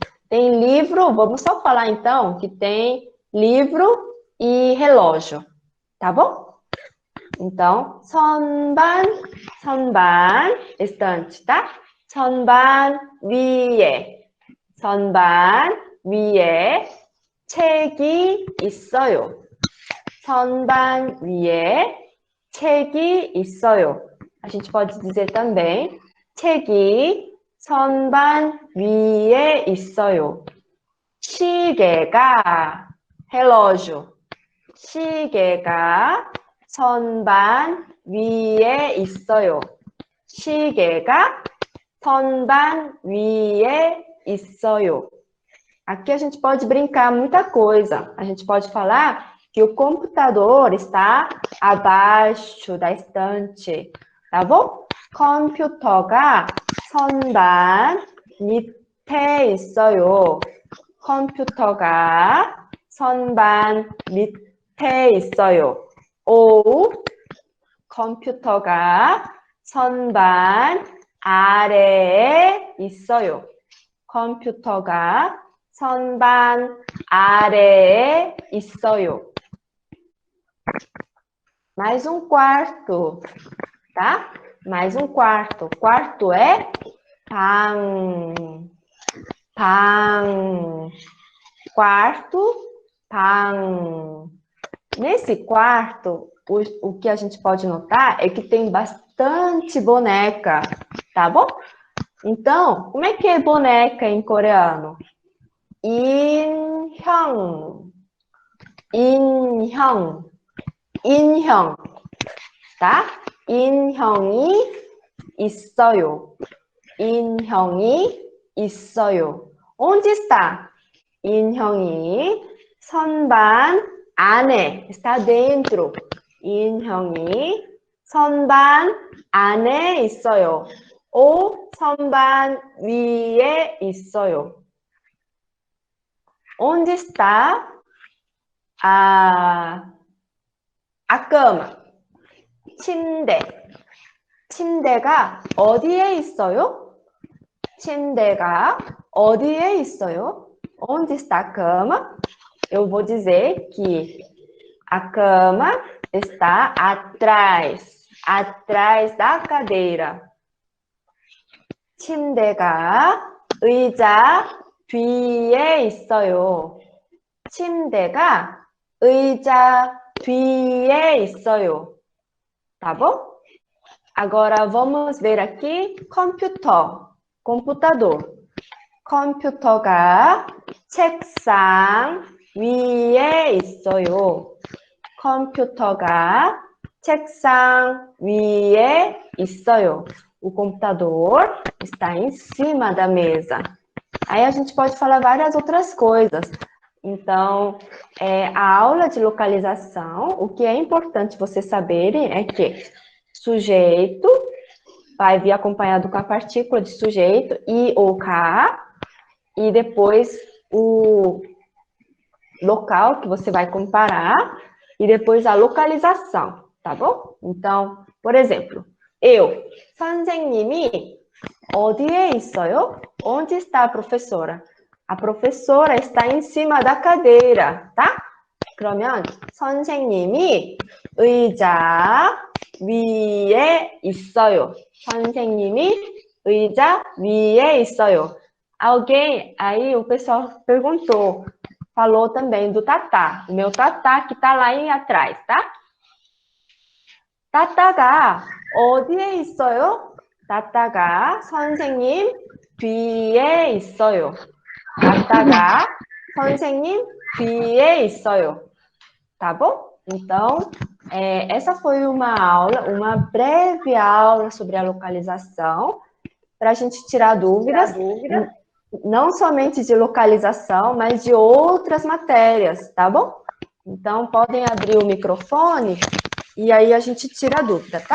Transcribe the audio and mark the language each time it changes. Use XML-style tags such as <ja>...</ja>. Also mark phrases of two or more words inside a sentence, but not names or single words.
<pt>Tem livro, vamos só falar então que tem livro e relógio, tá bom? Então,</pt> <ko>선반, 선반,</ko> <pt>estante, tá?</pt> <ko>선반 위에, 선반 위에 책이 있어요. 선반 위에 책이 있어요.</ko> <pt>A gente pode dizer também</pt> <ko>책이 선반 위에 있어요. 시계가 relógio. 시계가 선반 위에 있어요. 시계가 선반 위에 있어요.</ko> <pt>Aqui a gente pode brincar muita coisa. A gente pode falar que o computador está abaixo da estante, tá bom?</pt> <ko>컴퓨터가 선반 밑에 있어요. 컴퓨터가 선반 밑에 있어요. ou 컴퓨터가 선반 아래에 있어요. 컴퓨터가 선반 아래에 있어요.</ko> <pt>Mais um quarto, tá? Mais um quarto. Quarto é 방.</pt> <ko>방.</ko> <pt>Quarto, 방. Nesse quarto, o que a gente pode notar é que tem bastante boneca, tá bom? Então, como é que é boneca em coreano?</pt> <ko>인형. 인형. 인형. tá? 인형이 있어요. 인형이 있어요.</ko> <pt>Onde está?</pt> <ko>인형이 선반 안에,</ko> <pt>está dentro.</pt> <ko>인형이 선반 안에 있어요. ou 선반 위에 있어요.</ko> <pt>Onde está a cama?</pt> <ko>침대. 침대가 어디에 있어요? 침대가 어디에 있어요?</ko> <pt>Onde está a cama? Eu vou dizer que a cama está atrás da cadeira.</pt> <ko>침대가 의자 뒤에 있어요. 침대가 의자 뒤에 있어요.</ko> <pt>Tá bom? Agora vamos ver aqui computador.</pt> <ko>컴퓨터가 책상 위에 있어요. 컴퓨터가 책상 위에 있어요.</ko> <pt>O computador está em cima da mesa. Aí a gente pode falar várias outras coisas. Então, a aula de localização, o que é importante vocês saberem é que sujeito vai vir acompanhado com a partícula de sujeito, i ou k, e depois o local que você vai comparar, e depois a localização, tá bom? Então, por exemplo, eu,</pt> <ko>선생님이 어디에 있어요?</ko> <pt>Onde está a professora? A professora está em cima da cadeira, tá?</pt> <ko>그러면 선생님이 의자 위에 있어요. 선생님이 의자 위에 있어요.</ko> <pt>Alguém, aí o pessoal perguntou, falou também do tatá. O meu tatá que tá lá aí atrás, tá?</pt> <ko>따따가 어디에 있어요? 따따가 선생님 뒤에 있어요. 따따가 선생님 뒤에 있어요.</ko> <pt>Tá bom? Então, essa foi uma aula, uma breve aula sobre a localização, para a gente tirar dúvidas, não somente de localização, mas de outras matérias, tá bom? Então, podem abrir o microfone e aí a gente tira a dúvida, tá?</pt>